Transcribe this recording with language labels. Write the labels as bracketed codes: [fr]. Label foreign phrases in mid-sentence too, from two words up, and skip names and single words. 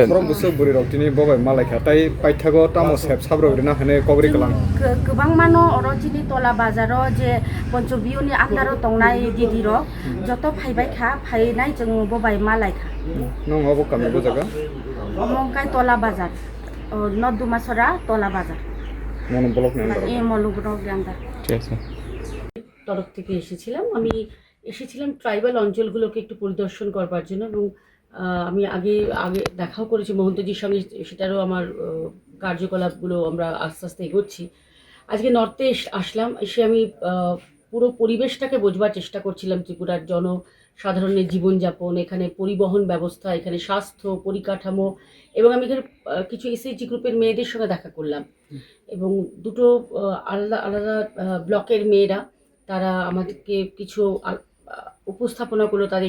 [trp] फ्रम बुसो बुरि रक्तिनि बबाय मालायखा ताइ पाइथागो तामो सेब साब्रगरिना हने कगरि कलां गोबां मानो अरजिनि तला बाजारो जे पन्चबियुनि आन्दारो तंनाय दिदि र जत फाइबायखा फाइनाय जों बबाय मालायखा नंग अब कामे बजागा मंकाय तला बाजार नदुमासरा तला बाजार [bn] মনো ব্লক নাম্বার এই মলুগ্রহ গ্রামটা ঠিক আছে তরফ থেকে এসেছিলাম আমি এসেছিলাম ট্রাইবাল অঞ্চলগুলোকে একটু পরিদর্শন করবার জন্য এবং আমি আগে দেখাও করেছি মহন্তজির সঙ্গে সেটারও আমার কার্যকলাপগুলো আমরা আস্তে আস্তে এগোচ্ছি আজকে নর্থে আসলাম এসে আমি পুরো পরিবেশটাকে বোঝবার চেষ্টা করছিলাম ত্রিপুরার জনসাধারণের জীবনযাপন এখানে পরিবহন ব্যবস্থা এখানে স্বাস্থ্য পরিকাঠামো এবং আমি এখানে কিছু এসএইচজি গ্রুপের মেয়েদের সঙ্গে দেখা করলাম এবং দুটো আলাদা আলাদা ব্লকের মেয়েরা তারা আমাদেরকে কিছু উপস্থাপনা করলো তাদের